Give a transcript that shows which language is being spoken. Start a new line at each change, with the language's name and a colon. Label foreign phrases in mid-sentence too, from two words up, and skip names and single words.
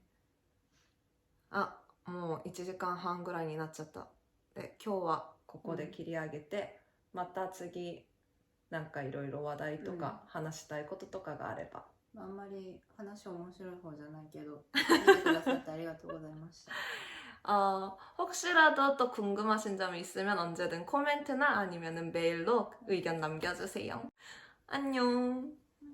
Japanese: あ、もう1時間半ぐらいになっちゃった。で、今日はここで切り上げて、また次なんかいろいろ話題とか話したいこととかがあれば、あんまり話面白い方じゃないけど見てくださってありがとうございました。
Korean: 혹시라도 또 궁금하신 점이 있으면 언제든 코멘트나 아니면 메일로 의견 남겨주세요. 안녕.